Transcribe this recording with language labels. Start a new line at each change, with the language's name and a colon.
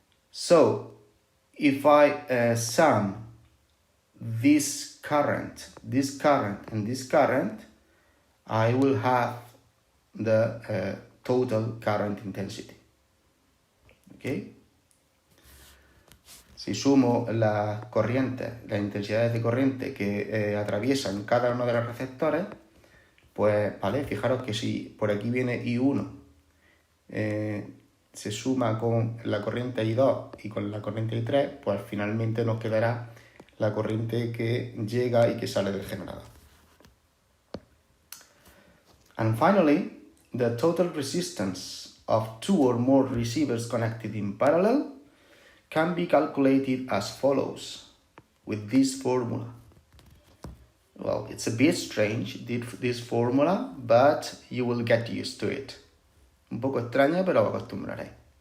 English: So, if I sum this current, and this current, I will have the total current intensity. Okay?
Spanish: Si sumo las corrientes, las intensidades de corriente que atraviesan cada uno de los receptores, pues, vale, fijaros que si por aquí viene I1, se suma con la corriente I2 y con la corriente I3, pues finalmente nos quedará la corriente que llega y que sale del generador.
English: And finally, the total resistance of 2 or more receivers connected in parallel can be calculated as follows, with this formula. Well, it's a bit strange, this formula, but you will get used to it.
Spanish: Un poco extraña, pero os acostumbraréis.